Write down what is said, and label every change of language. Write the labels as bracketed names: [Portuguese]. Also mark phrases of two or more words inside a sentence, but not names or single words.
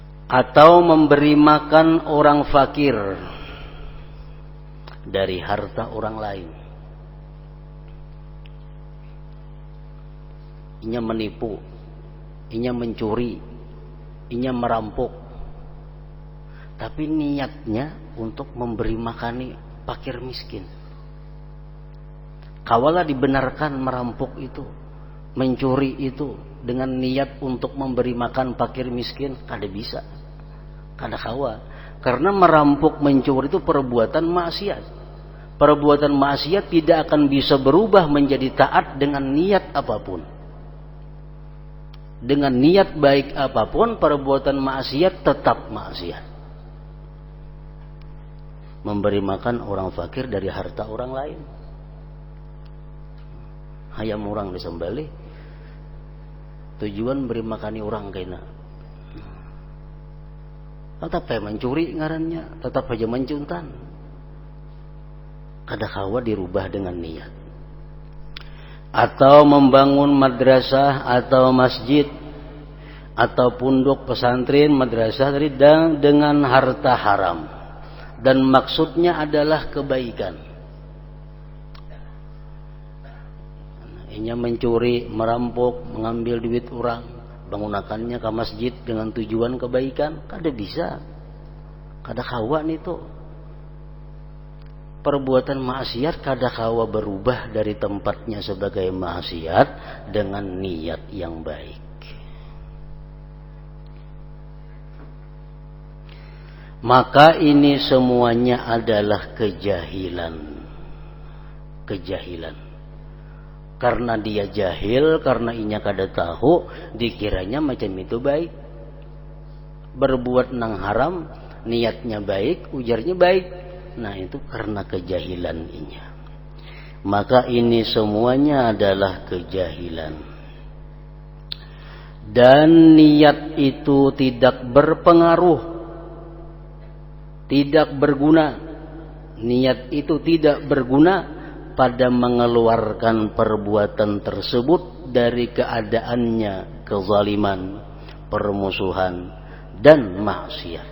[Indonesian] atau memberi makan orang fakir dari harta orang lain. Inya menipu, inya mencuri, inya merampok, tapi niatnya untuk memberi makani fakir miskin. Kawalah dibenarkan merampok itu, mencuri itu dengan niat untuk memberi makan fakir miskin, [Banjar] kada bisa, kada kawa. [Indonesian] Karena merampok, mencuri itu perbuatan maksiat. Perbuatan maksiat tidak akan bisa berubah menjadi taat dengan niat apapun. Dengan niat baik apapun, perbuatan maksiat tetap maksiat. Memberi makan orang fakir dari harta orang lain. [Banjar] Hayam orang disembelih, tujuan beri makani orang kena. Tetap aja mencuri ngarannya, tetap aja mencuntan. Kada kawa dirubah dengan niat. [Indonesian] Atau membangun madrasah atau masjid atau pondok pesantren, madrasah tadi dengan harta haram, dan maksudnya adalah kebaikan. Inya mencuri, merampok, mengambil duit orang, menggunakannya ke masjid dengan tujuan kebaikan, [Banjar] kada bisa, kada kawa itu. [Indonesian] Perbuatan maksiat [Banjar] kada kawa [Indonesian] berubah dari tempatnya sebagai maksiat dengan niat yang baik. Maka ini semuanya adalah kejahilan. Kejahilan. Karena dia jahil, karena [Banjar] inya kada tahu, [Indonesian] dikiranya macam itu baik. [Banjar] Berbuat nang haram, niatnya baik, ujarnya baik. [Indonesian] Nah itu karena kejahilan inya. Maka ini semuanya adalah kejahilan. Dan niat itu tidak berpengaruh, tidak berguna. Niat itu tidak berguna pada mengeluarkan perbuatan tersebut dari keadaannya kezaliman, permusuhan, dan maksiat.